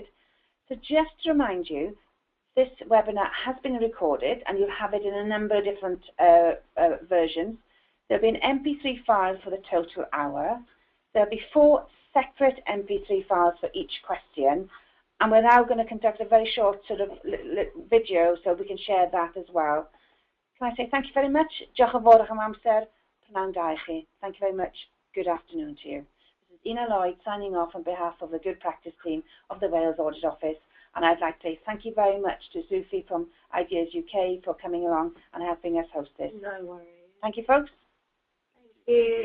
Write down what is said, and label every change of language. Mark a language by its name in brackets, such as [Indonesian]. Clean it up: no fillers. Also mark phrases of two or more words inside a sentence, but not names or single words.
[English] So just to remind you, this webinar has been recorded and you'll have it in a number of different versions. There'll be an MP3 file for the total hour. There'll be 4 separate MP3 files for each question, and we're now going to conduct a very short sort of video so we can share that as well. Can I say thank you very much? [Welsh] Diolch yn fawr am amser. Pnawn da I chi. [English] Thank you very much. Good afternoon to you. This is Ina Lloyd signing off on behalf of the Good Practice team of the Wales Audit Office, and I'd like to say thank you very much to Sophie from Ideas UK for coming along and helping us host this. No worries. Thank you, folks. Thank you.